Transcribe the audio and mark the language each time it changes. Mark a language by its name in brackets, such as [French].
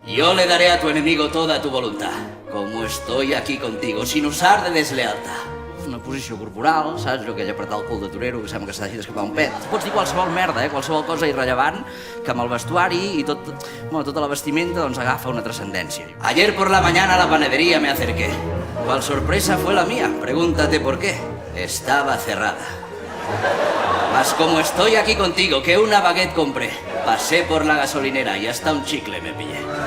[Spanish] Yo le daré a tu enemigo toda tu voluntad, como estoy aquí contigo, sin usar de deslealtad. [Catalan] Una posició corporal, saps? Allò que ell apretar el cul de torero, que sembla que s'ha deixat escapar un pet. Pots dir qualsevol merda, qualsevol cosa irrellevant, que amb el vestuari i tota la vestimenta doncs agafa una trascendència. [Spanish] Ayer por la mañana a la panadería me acerqué. ¿Cuál sorpresa fue la mía? Pregúntate por qué. Estaba cerrada. Mas como estoy aquí contigo, que una baguette compré, pasé por la gasolinera y hasta un chicle me pillé.